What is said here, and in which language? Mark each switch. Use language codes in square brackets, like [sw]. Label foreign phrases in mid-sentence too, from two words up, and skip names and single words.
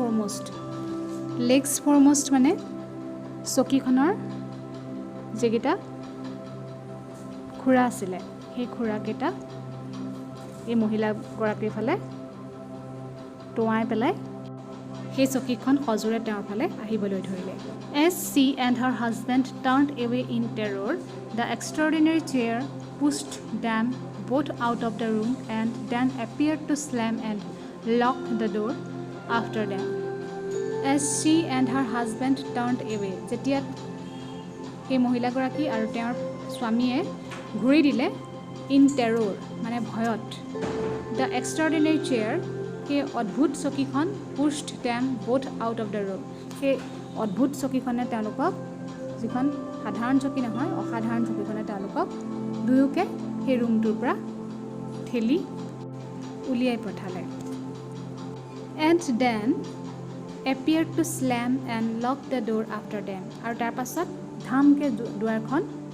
[as] ফৰমষ্ট মানে চকীখনৰ যিকেইটা খুৰা আছিলে সেই খুৰাকেইটা এই মহিলাগৰাকীৰ ফালে টোঁৱাই পেলাই সেই চকীখন সজোৰে তেওঁৰ ফালে আহিবলৈ ধৰিলে [en] as she and her husband turned away in terror the extraordinary chair pushed them both out of the room and then appeared to slam and lock the door after them as she and her husband turned away [as] যেতিয়া সেই মহিলাগৰাকী আৰু তেওঁৰ স্বামীয়ে ঘূৰি দিলে ইন টেৰ'ৰ মানে ভয়ত [en] the extraordinary chair [as] সেই অদ্ভুত চকীখন [en] pushed them both out of the room [as] সেই অদ্ভুত চকীখনে তেওঁলোকক যিখন সাধাৰণ চকী নহয় অসাধাৰণ চকীখনে তেওঁলোকক দুয়োকে সেই ৰুমটোৰ পৰা ঠেলি উলিয়াই পঠালে [en] and then appear to slam and lock the door after them [as] আৰু তাৰ পাছত ধামকৈ দুৱাৰখন